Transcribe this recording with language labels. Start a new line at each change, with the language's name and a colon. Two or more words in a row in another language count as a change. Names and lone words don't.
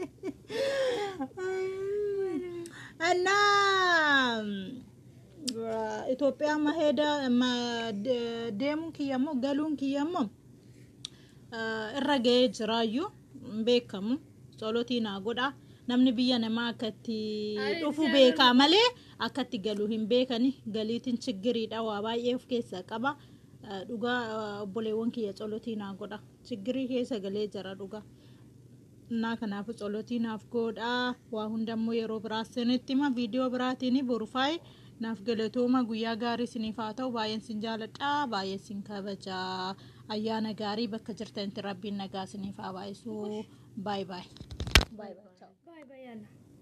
Oromo: እና Itoophiyaa maheeda deemuun kiyyammoo galuun kiyyammoo irra ga'ee jiraayyuu beekamu solotii naa godha namni biyya namaa akkatti dhufu beekaa malee akkatti galuu hin beekani galiitiin chiggiriidha waa baay'ee of keessaa qaba dhugaa obboleewwan kiyya solotii naa godha chiggirii keessa galee jira dhugaa naa kanaafu solotii naaf godha waa hundammoo yeroo biraasinitti ma viidiyoo biraatiin borufaay naaf galatooma guyyaa gaarii isiniif haa ta'u baay'een sin jaaladha baay'ee sin kabaja ayyaana gaarii bakka jirtanitti rabbiin nagaa isiniif haa baay'isu
English: bye bye Bye bye. Ciao. Bye bye. Yana.